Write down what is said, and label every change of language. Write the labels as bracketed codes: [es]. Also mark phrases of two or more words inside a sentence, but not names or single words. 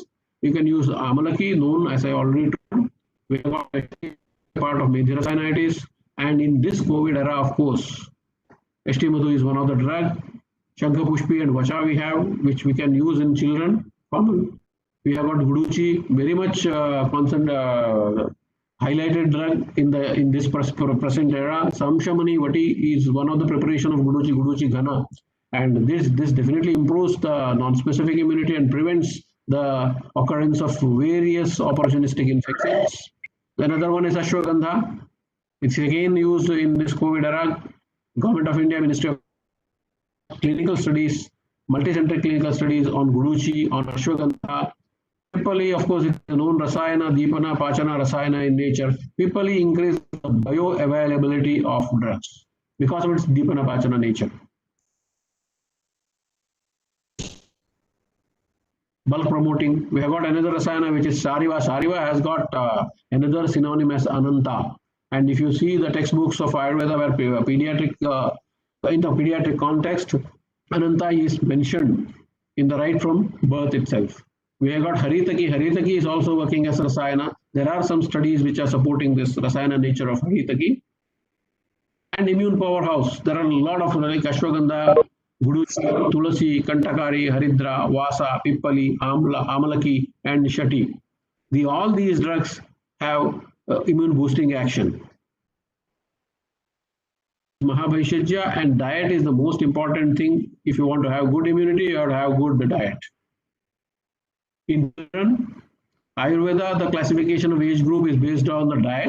[en] You can use amalaki, known as I already told. We have got a part of medhya rasayanitis, and in this COVID era, of course, HT Madhu is one of the drug. Shankha Pushpi and Vacha we have, which we can use in children. Common. We have got Guduchi, very much highlighted drug in this present era. Samshamani Vati is one of the preparation of Guduchi Ghana. And this definitely improves the non-specific immunity and prevents the occurrence of various opportunistic infections. Another one is ashwagandha. It's again used in this COVID era. Government of India, Ministry of Clinical Studies, multi-center clinical studies on guduchi, on ashwagandha. Pipali, of course, it's a known rasayana, deepana, pachana rasayana in nature. Pipali increases the bioavailability of drugs because of its deepana, pachana nature. Bulk promoting. We have got another rasayana which is Sariva. Sariva has got another synonym as Ananta. And if you see the textbooks of Ayurveda where pediatric, in the pediatric context, Ananta is mentioned in the right from birth itself. We have got Haritaki. Haritaki is also working as rasayana. There are some studies which are supporting this rasayana nature of Haritaki. And immune powerhouse. There are a lot of like ashwagandha, guduchi, tulasi, kantakari, haridra, vasa, pippali, amla, amalaki, and shati. All these drugs have immune boosting action. Mahabhaishajya and diet is the most important thing. If you want to have good immunity, you have to have good diet. In turn, Ayurveda, the classification of age group is based on the diet.